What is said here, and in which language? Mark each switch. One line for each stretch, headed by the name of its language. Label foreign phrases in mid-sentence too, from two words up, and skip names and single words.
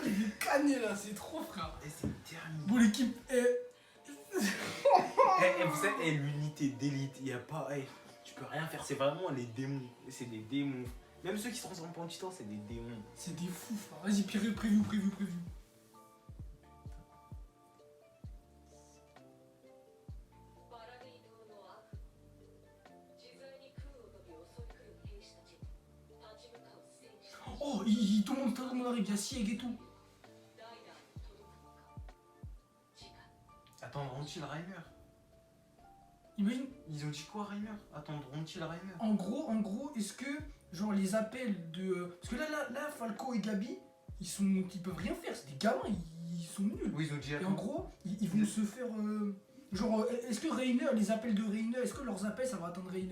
French: Il est canné là, c'est trop, frère. Et c'est terminé. Bon, l'équipe est. Vous savez, l'unité d'élite, il n'y a pas. Tu peux rien faire, c'est vraiment les démons. C'est des démons. Même ceux qui se transforment pas en titan, c'est des démons. C'est des fous, frère. Vas-y, preview.
Japanese: バラディ島の悪夢自在に空を飛び襲い来る兵士たちに立ち向かう戦士たち
French: Oh, tout le monde arrive, il y a Sieg et tout.
Japanese: 代々届くのか次回
French: Attendront-ils Reimer? Imagine, Ils ont dit quoi Reimer? Attendront-ils Reimer? en gros, est-ce que, genre, les appels de. Parce que là, Falco et Gabi, ils peuvent rien faire, c'est des gamins, ils sont nuls. Oui, ils ont dit Et en gros, ils vont se faire. Genre, est-ce que Reiner, les appels de Reiner, est-ce que leurs appels ça va atteindre Reiner?